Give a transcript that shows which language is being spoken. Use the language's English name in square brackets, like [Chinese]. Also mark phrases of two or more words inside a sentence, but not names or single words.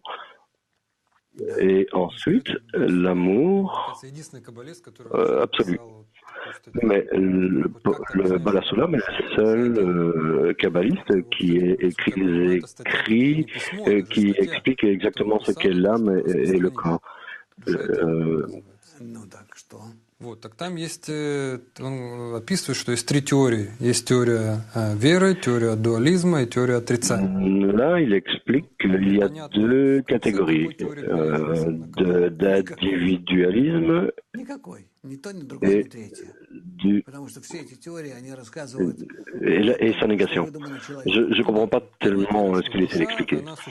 [French] Et ensuite, l'amour absolu. Mais le Bala Sulam est le seul kabbaliste qui ait écrit les écrits qui explique exactement ce qu'est l'âme et le corps. [Russian] Вот, так там есть, он описывает, что есть три теории. Есть теория веры, теория дуализма и теория отрицания. [French] Là, il explique qu'il y a deux catégories d'individualisme et sa négation. Je ne comprends pas tellement ce qu'il essaie d'expliquer.